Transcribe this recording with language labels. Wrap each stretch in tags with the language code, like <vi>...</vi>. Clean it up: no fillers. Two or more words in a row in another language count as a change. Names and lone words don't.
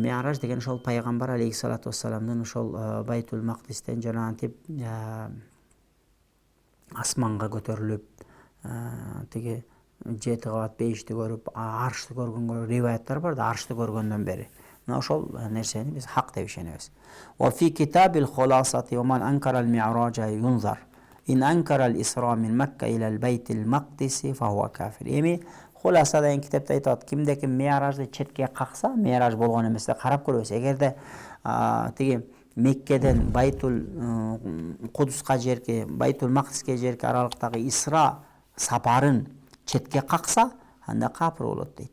<ky>Ми'раж деген ошол пайгамбар</ky> <ar>عليه الصلاة والسلام</ar> <ky>ошол Байтул Мақдистен жанагынтип асманга көтөрүлүп, тиги 7 кабат бейишти көрүп, аршты көргөнгө риваяттар бар да, аршты көргөндөн бери. Мына ошол нерсени биз хак деп ишенебиз.</ky> <ar>وفي كتاب الخلاصة ومن أنكر المعراج ينظر. إن أنكر الإسراء من مكة إلى البيت المقدس فهو كافر.</ar> <ky>Эми хуласа деген китепте айтат, кимде ким Ми'ражды четке какса, Ми'раж болгон эмес деп карап көрөбүз. Эгерде тиги Меккеден Байтул Кудуска жерки, Байтул Мақдиске жерки аралыктагы Исра сапарын четке какса, анда капыр болот дейт.</ky>